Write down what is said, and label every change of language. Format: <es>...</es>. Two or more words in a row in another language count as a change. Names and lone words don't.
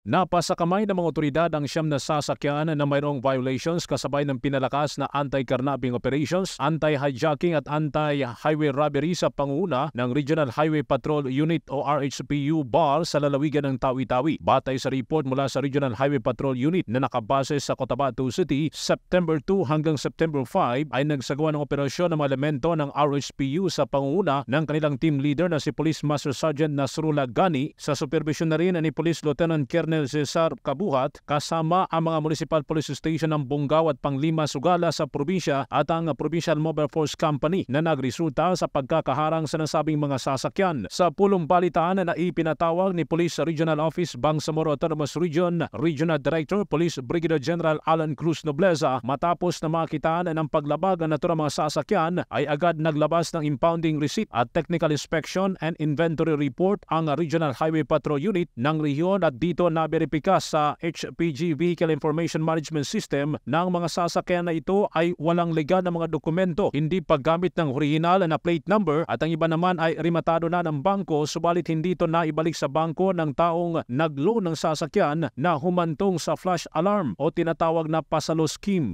<tl>Napasa kamay ng mga otoridad ang siyam na sasakyan na mayroong violations kasabay ng pinalakas na</tl> <en>anti-carnapping operations,</en> <tl>anti-hijacking at anti-highway robbery sa panguna ng Regional Highway Patrol Unit o RHPU BAR sa lalawigan ng Tawi-Tawi. Batay sa report mula sa Regional Highway Patrol Unit na nakabase sa Cotabato City, September 2 hanggang September 5 ay nagsagawa ng operasyon ng mga elemento ng RHPU sa panguna ng kanilang</tl> <en>team leader</en> <tl>na si Police Master Sergeant Nasrullah Gani sa supervision na rin ni Police Lieutenant Colonel Cesar Kabuhat kasama ang mga Municipal Police Station ng Bungaw at Panglima Sugala sa probinsya at ang Provincial Mobile Force Company na nagresulta sa pagkakaharang sa nasabing mga sasakyan. Sa pulong balitaan na ipinatawag ni Police Regional Office Bangsamoro Autonomous Region Regional Director Police Brigadier General Alan Cruz Nobleza, matapos na makitaan ng paglabag ng naturang mga sasakyan ay agad naglabas ng</tl> <en>impounding receipt at technical inspection and inventory report</en> <tl>ang Regional Highway Patrol Unit ng rehiyon at dito naberipika sa HPG Vehicle Information Management System na ang mga sasakyan na ito ay walang legal na mga dokumento, hindi paggamit ng original na</tl> <en>plate number</en> <tl>at ang iba naman ay rematado na ng bangko subalit hindi ito naibalik sa bangko ng taong nag-loan ng sasakyan na humantong sa</tl> <en>flash alarm</en> <tl>o tinatawag na pasalo scheme.</tl>